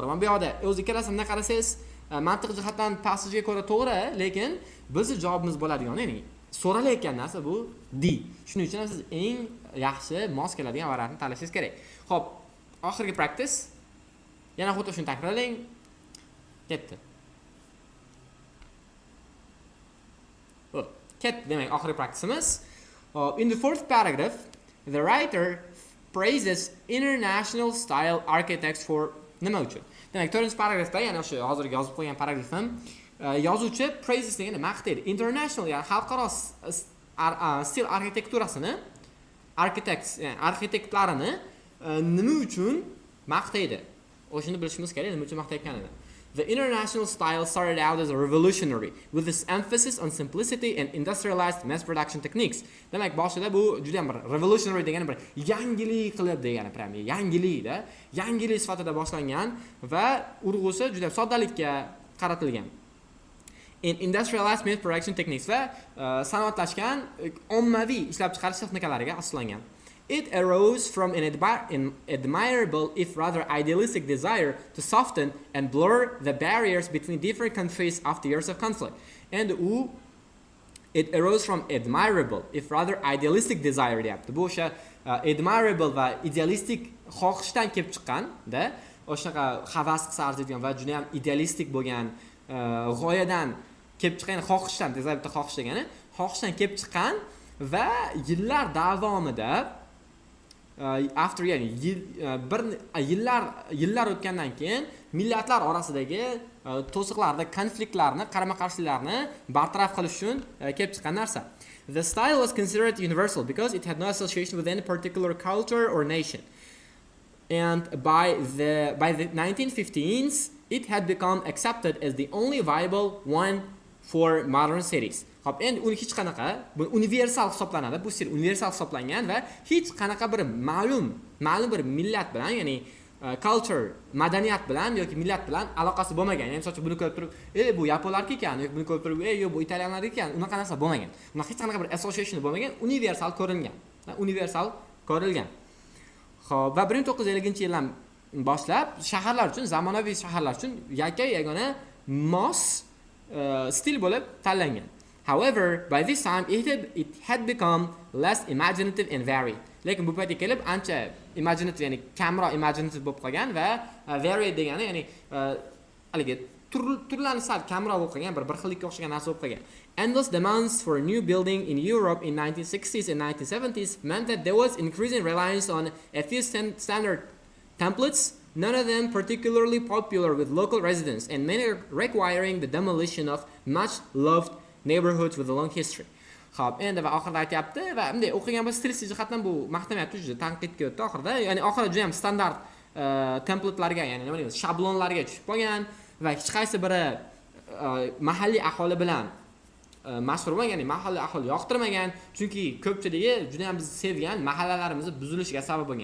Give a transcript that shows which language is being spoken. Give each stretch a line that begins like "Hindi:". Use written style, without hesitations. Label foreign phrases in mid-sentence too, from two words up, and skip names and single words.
Uzbek: Mana bu yoqda o'zi ikkalasini qarasangiz, mantiq jihatdan passajga ko'ra to'g'ri, lekin bizning javobimiz bo'ladigan, ya'ni so'ralayotgan narsa bu D. Shuning uchun siz eng yaxshi mos keladigan variantni tanlashingiz kerak. Xo'p, oxirgi practice. Yana xuddi shuni takrorlang. Ketdi. Ketdi, demak, oxirgi practiceimiz.
English: In the fourth paragraph, the writer praises international style architects for
Uzbek: nima uchun? Demak, 4-paragrafda, ya'ni o'sha hozirgi yozib qo'ygan paragrafim, yozuvchi praises degani maqtaydi. International, ya'ni xalqaro stil arxitekturasini, arxitektlarini nima uchun maqtaydi? O'shani bilishimiz kerak, nima uchun maqtayotganini.
English: The international style started out as a revolutionary with this emphasis on simplicity and industrialized mass production techniques.
Uzbek: Demak, boshida bu juda ham bir revolutionary degani bir yangilik qilib degani, prям yangilikda, yangilik sifatida boshlangan va urg'usi juda soddalikka qaratilgan.
English: In industrialized mass production techniques
Uzbek: va sanoatlashgan ommaviy ishlab chiqarish texnikalariga asoslangan.
English: It arose from an admirable, if rather idealistic desire to soften and blur the barriers between different countries after years of conflict. And it arose from admirable, if rather idealistic desire deyapti.
Uzbek: Bu o'sha admirable va idealistik xohishdan kelib chiqqan-da, o'shaqa havas qilsa arziydigan va juda ham idealistik bo'lgan g'oyadan kelib chiqqan, xohishdan, tezabitda xohish degani, xohishdan kelib chiqqan va yillar davomida after, ya'ni yillar o'tgandan keyin millatlar orasidagi to'siqlarni, konfliktlarni, qarama-qarshiliklarni bartaraf qilish uchun kelib chiqqan narsa.
English: The style was considered universal because it had no association with any particular culture or nation. And by the 1915s, it had become accepted as the only viable one for modern cities.
Uzbek: Xo'p, endi uni hech qanaqa bu universal hisoblanadi. Bu stil universal hisoblangan va hech qanaqa bir ma'lum bir millat bilan, ya'ni culture, madaniyat bilan yoki millat bilan aloqasi bo'lmagan. Ya'ni masalan buni ko'rib turib, bu yaponlarga ekan, yoki buni ko'rib turib, yo'q bu italyanlarga ekan, unaqa narsa bo'lmagan. Unaqa hech qanaqa bir association bo'lmagan, universal ko'rilgan. Universal ko'rilgan. Xo'p, va 1950-yildan boshlab shaharlar uchun, zamonaviy shaharlar uchun yagona mos stil bo'lib tanlangan.
English: However, by this time it had become less imaginative and varied.
Uzbek: Lekin bu paytga kelib ancha imaginative, ya'ni kamroq imaginative bo'lib qolgan va varied degani, ya'ni haligi turlarni sal kamroq bo'lib qolgan, bir xillikka o'xshagan narsa bo'lib qolgan.
English: Endless demands for a new building in Europe in 1960s and 1970s meant that there was increasing reliance on a few standard templates, none of them particularly popular with local residents, and many requiring the demolition of much loved neighborhoods with a long history.
Uzbek: Xo'p, endi va oxirida aytayapti va bunday o'qigan bo'lsa stilistik jihatdan bu maqtamayapti, juda tanqidga o'tdi oxirida. Ya'ni oxirida juda ham standart templatelarga, ya'ni nima deymiz, shablonlarga tushib qolgan va hech qaysi biri mahalliy aholi bilan mashhur bo'lmagan, ya'ni mahalliy aholi yoqtirmagan, chunki ko'pchiligi juda ham biz sevgan mahallalarimizni buzilishiga sabab bo'lgan.